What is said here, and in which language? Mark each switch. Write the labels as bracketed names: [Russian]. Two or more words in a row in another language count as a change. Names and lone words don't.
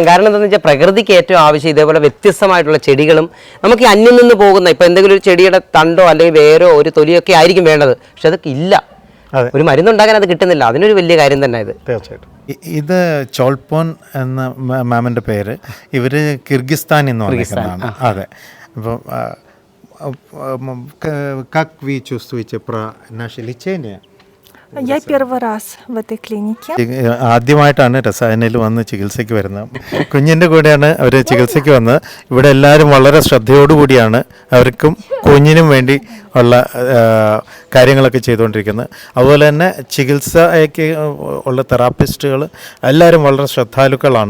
[Malayalam] കാരണം എന്താണെന്ന് വെച്ചാൽ പ്രകൃതിക്ക് ഏറ്റവും ആവശ്യം ഇതേപോലെ വ്യത്യസ്തമായിട്ടുള്ള ചെടികളും നമുക്ക് ഈ അന്യം നിന്ന് പോകുന്ന ഇപ്പോൾ എന്തെങ്കിലും ഒരു ചെടിയുടെ തണ്ടോ അല്ലെങ്കിൽ വേരോ ഒരു തൊലിയൊക്കെ ആയിരിക്കും വേണ്ടത്. പക്ഷെ അതൊക്കെ ഇല്ല, ഒരു മരുന്നുണ്ടാക്കാൻ അത് കിട്ടുന്നില്ല. അതിനൊരു വലിയ കാര്യം തന്നെ ഇത്. തീർച്ചയായിട്ടും. ഇത് ചോൾപോൻ എന്ന മാമിൻ്റെ പേര്. ഇവർ കിർഗിസ്ഥാനിൽ നിന്ന് വന്നിരിക്കുന്നതാണ്. അതെ. [Russian] അപ്പം как вы чувствуете про наше лечение? Я первый раз в этой клинике. [Malayalam] ആദ്യമായിട്ടാണ് രസായനയിൽ വന്ന് ചികിത്സയ്ക്ക് വരുന്നത്. കുഞ്ഞിൻ്റെ കൂടെയാണ് അവർ ചികിത്സയ്ക്ക് വന്നത്. ഇവിടെ എല്ലാവരും വളരെ ശ്രദ്ധയോടുകൂടിയാണ് അവർക്കും കുഞ്ഞിനും വേണ്ടി ഉള്ള കാര്യങ്ങളൊക്കെ ചെയ്തുകൊണ്ടിരിക്കുന്നത്. അതുപോലെ തന്നെ ചികിത്സയ്ക്ക് ഉള്ള തെറാപ്പിസ്റ്റുകൾ എല്ലാവരും വളരെ ശ്രദ്ധാലുക്കളാണ്.